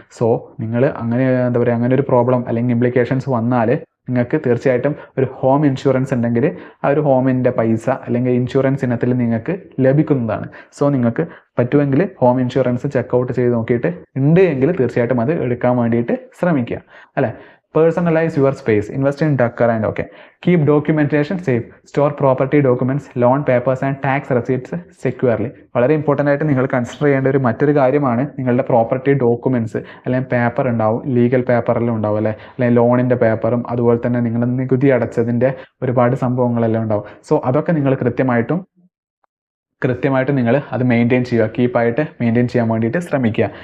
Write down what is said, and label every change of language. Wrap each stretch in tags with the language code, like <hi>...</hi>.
<ml>So നിങ്ങൾ അങ്ങനെ എന്താ പറയുക, അങ്ങനെ ഒരു പ്രോബ്ലം അല്ലെങ്കിൽ ഇംപ്ലിക്കേഷൻസ് വന്നാൽ നിങ്ങൾക്ക് തീർച്ചയായിട്ടും ഒരു ഹോം ഇൻഷുറൻസ് ഉണ്ടെങ്കിൽ ആ ഒരു ഹോമിൻ്റെ പൈസ അല്ലെങ്കിൽ ഇൻഷുറൻസ് ഇനത്തിൽ നിങ്ങൾക്ക് ലഭിക്കുന്നതാണ്. സോ നിങ്ങൾക്ക് പറ്റുമെങ്കിൽ ഹോം ഇൻഷുറൻസ് ചെക്കൗട്ട് ചെയ്ത് നോക്കിയിട്ട് ഉണ്ട് എങ്കിൽ തീർച്ചയായിട്ടും അത് എടുക്കാൻ വേണ്ടിയിട്ട് ശ്രമിക്കുക അല്ലേ.</ml> <en>Personalize your space, invest in Ducker and okay. Keep documentation safe, store property documents, loan papers and tax receipts securely.</en> <ml>വളരെ ഇമ്പോർട്ടൻ്റ് ആയിട്ട് നിങ്ങൾ കൺസിഡർ ചെയ്യേണ്ട മറ്റൊരു കാര്യമാണ് നിങ്ങളുടെ പ്രോപ്പർട്ടി ഡോക്യുമെൻറ്റ്സ്. അല്ലെങ്കിൽ പേപ്പർ ഉണ്ടാവും, ലീഗൽ പേപ്പറെല്ലാം ഉണ്ടാവും അല്ലേ, അല്ലെങ്കിൽ ലോണിൻ്റെ പേപ്പറും അതുപോലെ തന്നെ നിങ്ങൾ നികുതി അടച്ചതിൻ്റെ ഒരുപാട് സംഭവങ്ങളെല്ലാം ഉണ്ടാവും. സോ അതൊക്കെ നിങ്ങൾ കൃത്യമായിട്ട് നിങ്ങൾ അത് മെയിൻറ്റെയിൻ ചെയ്യുക, കീപ്പായിട്ട് മെയിൻറ്റെയിൻ ചെയ്യാൻ വേണ്ടിയിട്ട് ശ്രമിക്കുക.</ml>